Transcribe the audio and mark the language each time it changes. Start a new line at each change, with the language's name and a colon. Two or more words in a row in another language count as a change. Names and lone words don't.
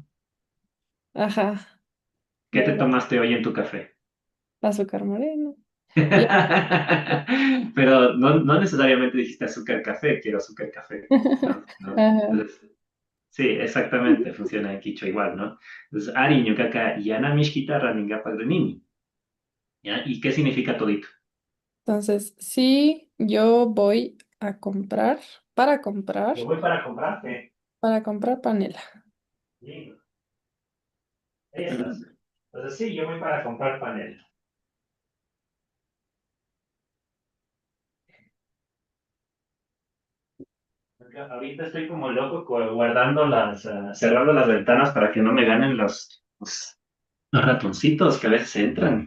Spanish: Ajá, ¿Qué te ¿verdad? tomaste hoy en tu café? Azúcar moreno. Ya. Pero no necesariamente dijiste azúcar café, quiero azúcar café. No, no. Ajá. Entonces, sí, exactamente, funciona en Quichua igual, ¿no? Entonces,
Quechua: Ari, ñucaca, yana mishkita raninga pagrenimi.
Spanish: ¿Ya? ¿Y qué significa todito? Entonces, sí, yo voy a comprar, para comprar, Yo voy para comprarte. para comprar panela. Lindo. Ahí estás. Entonces, sí, yo voy para comprar panel. Ahorita estoy como loco guardando cerrando las ventanas para que no me ganen los ratoncitos que a veces entran.